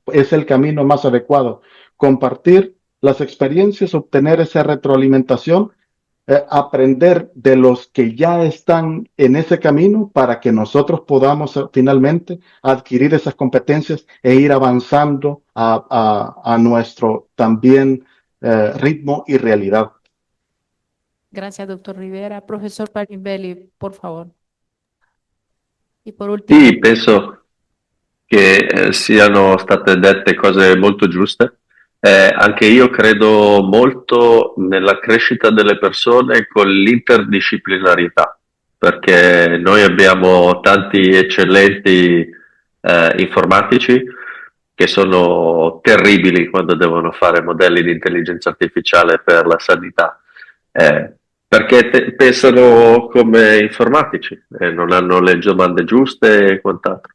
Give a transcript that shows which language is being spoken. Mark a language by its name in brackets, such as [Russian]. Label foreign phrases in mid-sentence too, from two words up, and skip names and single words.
[Spanish] Es el camino más adecuado. Compartir las experiencias, obtener esa retroalimentación, aprender de los que ya están en ese camino para que nosotros podamos finalmente adquirir esas competencias e ir avanzando a nuestro también ritmo y realidad. Gracias, doctor Rivera. Profesor Parimbelli, por favor. Y por último, [Italian] Sì, penso che siano state dette cose molto giuste. Anche io credo molto nella crescita delle persone con l'interdisciplinarità, perché noi abbiamo tanti eccellenti informatici che sono terribili quando devono fare modelli di intelligenza artificiale per la sanità, perché pensano come informatici e non hanno le domande giuste e quant'altro.